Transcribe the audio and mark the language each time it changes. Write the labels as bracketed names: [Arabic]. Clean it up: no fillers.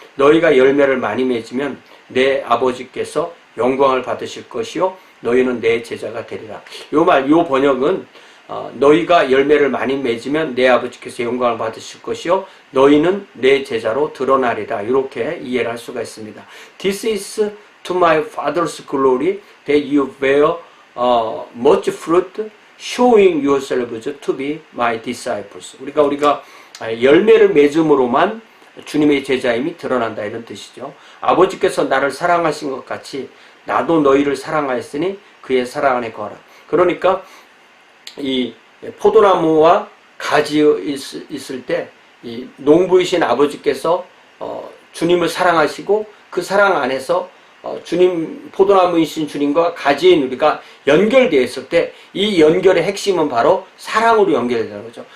[Korean] 너희가 열매를 많이 맺으면 내 아버지께서 영광을 받으실 것이요 너희는 내 제자가 되리라. 요 번역은 너희가 열매를 많이 맺으면 내 아버지께서 영광을 받으실 것이요 너희는 내 제자로 드러나리라. 이렇게 이해를 할 수가 있습니다. [English] This is to my Father's glory that you bear much fruit, showing yourselves to be my disciples. [Korean] 우리가 열매를 맺음으로만 주님의 제자임이 드러난다, 이런 뜻이죠. 아버지께서 나를 사랑하신 것 같이 나도 너희를 사랑하였으니 그의 사랑 안에 거하라. 그러니까 이 포도나무와 가지 있을 때 이 농부이신 아버지께서 주님을 사랑하시고 그 사랑 안에서 주님, 포도나무이신 주님과 가지인 우리가 연결되어 있을 때 이 연결의 핵심은 바로 사랑으로 연결되는 거죠.